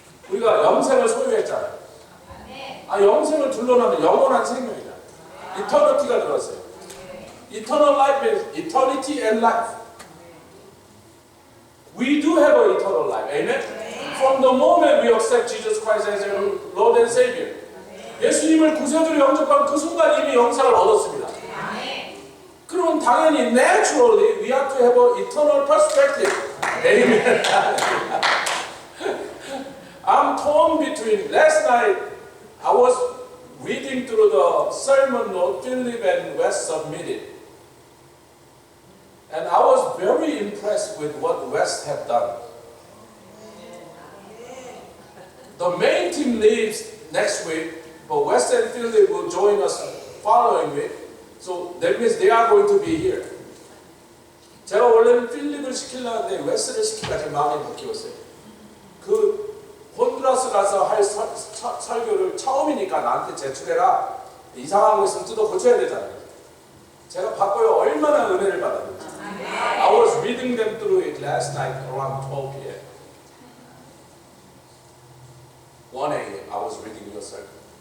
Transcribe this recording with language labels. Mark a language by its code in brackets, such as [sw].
[ko] 우리가 영생을 소유했잖아요. 영생을 둘러나면 영원한 생명이다. Eternity가 들었어요. [en] Eternal life means eternity and life. We do have an eternal life. Amen? From the moment we accept Jesus Christ as our Lord and Savior. [ko] 예수님을 구세주로 영접한 그 순간 이미 영생을 얻었습니다. 그러면 당연히 [en] naturally we have to have an eternal perspective. Amen. I'm torn between. Last night I was reading through the sermon note Philip and Wes submitted. And I was very impressed with what West have done. The main team leaves next week, but West and Philip will join us following week. So that means they are going to be here. [ko] 제가 원래는 필립을 시키려는데 웨스를 시키려고 마음이 바뀌었어요. 그 혼두라스 가서 할 설교를 처음이니까 나한테 제출해라. 이상한 거 있으면 뜯어 고쳐야 되잖아요. 제가 바꿔요. 얼마나 은혜를 받았는지. [en] I was reading them through it last night around 12 p.m. 1 a.m. I was reading your sermon.